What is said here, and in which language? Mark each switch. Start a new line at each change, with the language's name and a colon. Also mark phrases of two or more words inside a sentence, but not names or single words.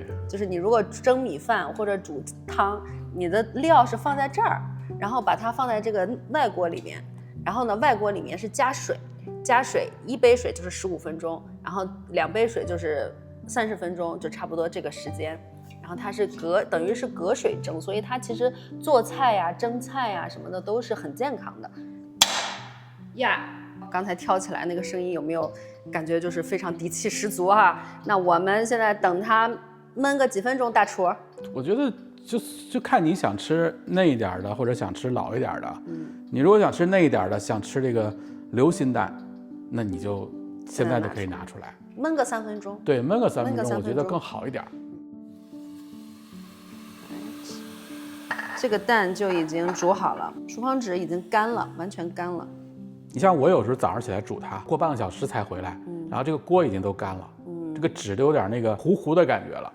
Chinese: 就是你如果蒸米飯或者煮湯，你的料是放在這兒，然後把它放在這個外鍋裡面，然後呢，外鍋裡面是加水，1杯水就是15分鐘，然後2杯水就是30分鐘，就差不多這個時間。然后它是等於是隔水蒸，所以它其實做菜呀、蒸菜呀什麼的都是很健康的。呀，剛才跳起來那個聲音有沒有感覺就是非常底氣十足哈？那我們現在等它燜個幾分鐘，大廚。我覺得就看你想吃嫩一點的，或者想吃老一點的。你如果想吃嫩一點的，想吃這個流心蛋，那你就現在就可以拿出來燜個3分鐘。對，燜個3分鐘，我覺得更好一點。這個蛋就已經煮好了，廚房紙已經乾了，完全乾了。你像我有時候早上起來煮它，過半個小時才回來，然後這個鍋已經都乾了，這個紙都有點那個糊糊的感覺了。